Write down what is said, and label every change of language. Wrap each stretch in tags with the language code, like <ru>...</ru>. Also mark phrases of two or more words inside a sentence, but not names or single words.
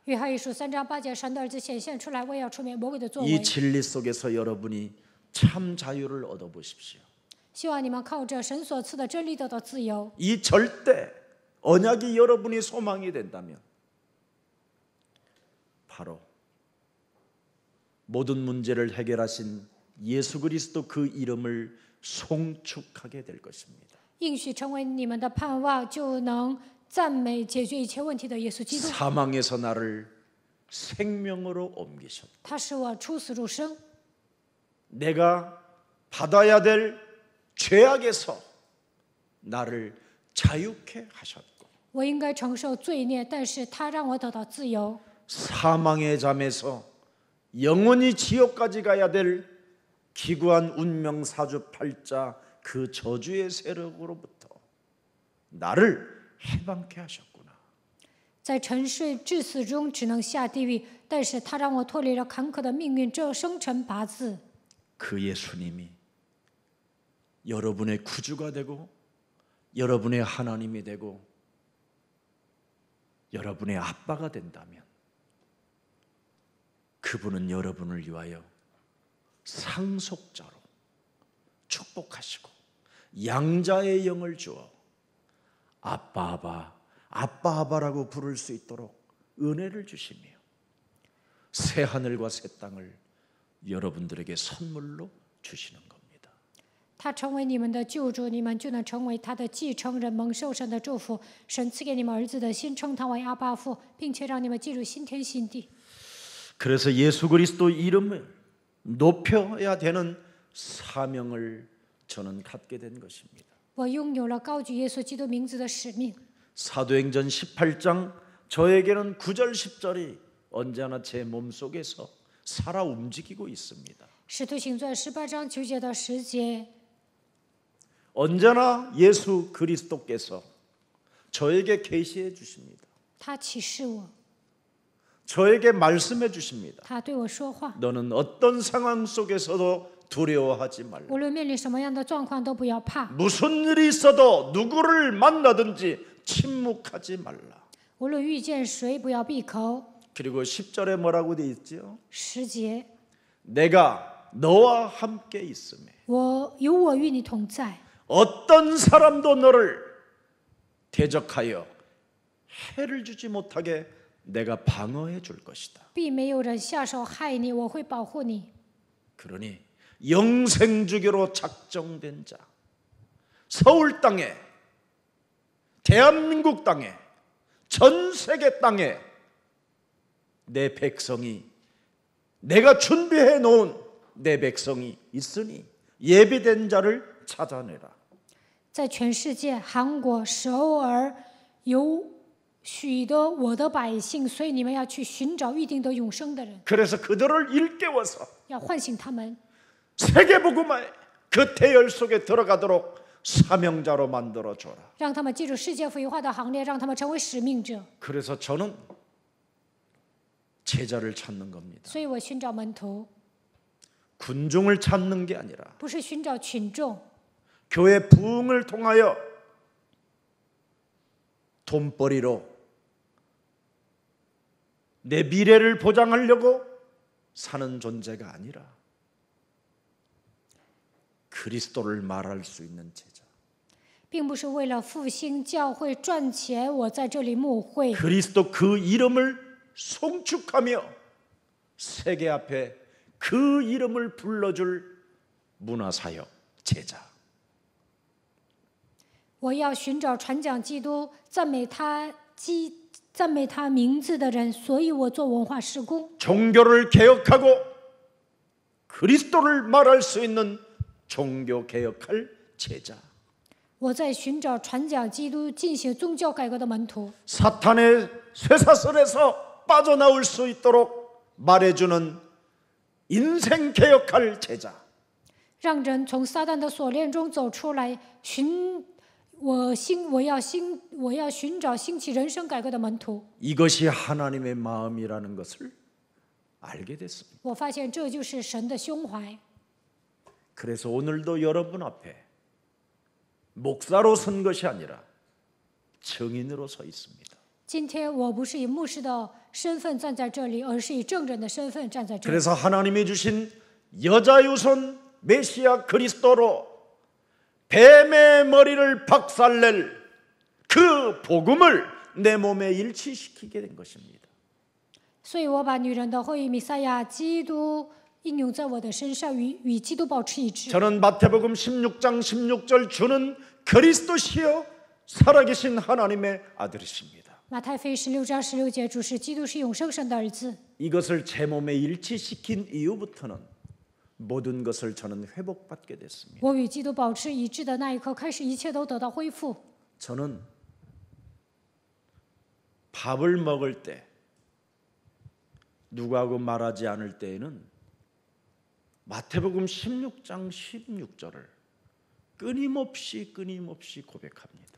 <zh>约翰一书3章8节，神的儿子显现出来，为要除灭魔鬼的作为。</zh> <ko>이 진리 속에서 여러분이 참 자유를 얻어보십시오.</ko> <zh>希望你们靠着神所赐的真理得到自由。</zh> <ko>이 절대 언약이 여러분이 소망이 된다면 바로 모든 문제를 해결하신 예수 그리스도 그 이름을 송축하게 될 것입니다.</ko> <zh>应许成为你们的盼望，就能赞美解决一切问题的耶稣基督。</zh> <ko>사망에서 나를 생명으로 옮기셨다.</ko> <zh>他使我出死入生，</zh> <ko>내가 받아야 될 죄악에서 나를 자유케 하셨고</ko> <zh>我应该承受罪孽，但是他让我得到自由。</zh> <ko>사망의 잠에서 영원히 지옥까지 가야 될 기구한 운명 사주팔자 그 저주의 세력으로부터 나를 해방케 하셨구나.</ko> <zh>在沉睡致死中只能下地狱，但是他让我脱离了坎坷的命运这生辰八字。</zh> <ko>그 예수님이 여러분의 구주가 되고 여러분의 하나님이 되고 여러분의 아빠가 된다면 그분은 여러분을 위하여 상속자로 축복하시고 양자의 영을 주어 아빠 아바 아빠 아바라고 부를 수 있도록 은혜를 주시며 새 하늘과 새 땅을 여러분들에게 선물로 주시는 겁니다.</ko> <zh>他成为你们的救主，你们就能成为他的继承人，蒙受神的祝福。神赐给你们儿子的心，称他为阿爸父，并且让你们进入新天新地。</zh> <ko>그래서 예수 그리스도 이름을 높여야 되는 사명을 저는 갖게 된 것입니다.</ko> <zh>我拥有了高举耶稣基督名字的使命。</zh> <ko>사도행전 18장 저에게는 9절 10절이 언제나 제 몸속에서 살아 움직이고 있습니다.</ko> <zh>使徒行传18章9节到10节，</zh> <ko>언제나 예수 그리스도께서 저에게 계시해 주십니다.</ko> <zh>他启示我，</zh> <ko>저에게 말씀해 주십니다.</ko> <zh>他对我说话。</zh> <ko>너는 어떤 상황 속에서도 두려워하지 말라.</ko> <zh>无论面临什么样的状况，都不要怕。</zh> <ko>무슨 일이 있어도 누구를 만나든지 침묵하지 말라.</ko> <zh>无论遇见谁，不要闭口。</zh> <ko>그리고 10절에 뭐라고 돼 있죠?</ko> <zh>10节，</zh> <ko>내가 너와 함께 있음에</ko> <zh>我与你同在，</zh> <ko>어떤 사람도 너를 대적하여 해를 주지 못하게 내가 방어해 줄 것이다.</ko> <zh>必没有人下手害你，我会保护你。</zh> <ko>그러니 영생주교로 작정된 자, 서울 땅에, 대한민국 땅에, 전 세계 땅에 내 백성이 내가 준비해 놓은 내 백성이 있으니 예비된 자를 찾아내라.</ko> <zh>在全世界，韩国、首尔有许多我的百姓，所以你们要去寻找预定的永生的人，</zh> <ko>그래서 그들을 일깨워서</ko> <zh>要唤醒他们，</zh> <ko>세계복음화의 그 대열 속에 들어가도록 사명자로 만들어 줘라.</ko> <zh>让他们进入世界福音化的行列，让他们成为使命者。</zh> <ko>그래서 저는 제자를 찾는 겁니다.</ko> <zh>所以我寻找门徒，</zh> <ko>군중을 찾는 게 아니라</ko> <zh>不是寻找群众，</zh> <ko>교회 부흥을 통하여 돈벌이로 내 미래를 보장하려고 사는 존재가 아니라 그리스도를 말할 수 있는 제자.</ko> <zh>并不是为了复兴教会赚钱，我在这里牧会，</zh> <ko>그리스도 그 이름을 송축하며 세계 앞에 그 이름을 불러줄 문화사역 제자.</ko> <zh>我要寻找传讲基督、赞美他名字的人，所以我做文化事工。</zh> <ko>종교를 개혁하고 그리스도를 말할 수 있는 종교 개혁할 제자.</ko> <zh>我在寻找传讲基督、进行宗教改革的门徒。</zh> <ko>사탄의 쇠사슬에서 빠져나올 수 있도록 말해주는 인생 개혁할 제자.</ko> <zh>让人从撒旦的锁链中走出来，我要寻找兴起人生改革的门徒。</zh> <ko>이것이 하나님의 마음이라는 것을 알게 됐습니다.</ko> <zh>我发现这就是神的胸怀，</zh> <ko>그래서 오늘도 여러분 앞에 목사로 선 것이 아니라 증인으로 서 있습니다.</ko> <zh>今天我不是以牧师的身份站在这里，而是以证人的身份站在这里。</zh> <ko>그래서 하나님이 주신 여자 유선 메시아 그리스도로 뱀의 머리를 박살낼 그 복음을 내 몸에 일치시키게 된 것입니다.</ko> <zh>所以我把女人的后裔弥赛亚基督应用在我的身上，与基督保持一致。</zh> <ko>저는 마태복음 16장 16절 주는 그리스도시여 살아계신 하나님의 아들이십니다.</ko> <zh>马太福音16章16节，主是基督，是永生神的儿子。</zh> <ko>이것을 제 몸에 일치시킨 이후부터는 모든 것을 저는 회복받게 됐습니다.</ko> <zh>我与基督保持一致的那一刻开始，一切都得到恢复。</zh> <ko>저는 밥을 먹을 때 누구하고 말하지 않을 때에는 마태복음 16장 16절을 끊임없이 고백합니다.</ko>